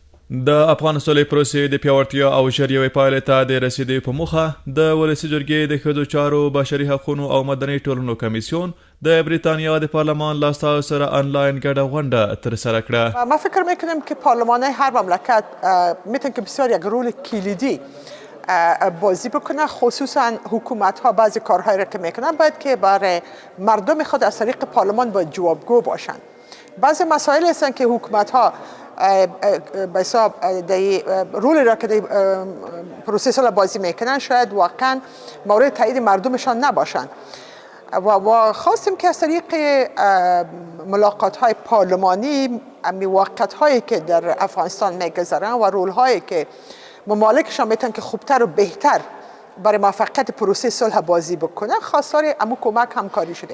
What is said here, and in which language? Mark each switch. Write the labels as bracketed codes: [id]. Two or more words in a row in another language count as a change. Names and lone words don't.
[ps] د افغان سولې پروسې د پیاوړتیا او ژر یوې پایلې ته د رسیدو په موخه د ولسي جرګې د ښځو چارو بشري حقوقو او مدني ټولنو کمیسیون د بریتانیا د پارلمان له استازو سره آنلاین ګډه غونډه ترسره کړه. [fa] ما فکر میکنم که پارلمان هر مملکت میتونه که بسیار یک رول کلیدی بازی بکنه، خصوصا حکومت ها بعضی کارهایی را که میکنن باید که برای مردم خود از طریق پارلمان باید جوابگو باشن. بعضی مسائل هستن که حکومت ها به حساب رولی را که در پروسس را بازی میکنن شاید واقعا مورد تایید مردمشان نباشن و خواستیم که از طریق ملاقات های پارلمانی موقعیت هایی که در افغانستان میگذارن و رول هایی که ممالکشان میتونن که خوبتر و بهتر برای موفقیت پروسه صلح بازی بکنن خواستار امو کمک همکاری شدیم.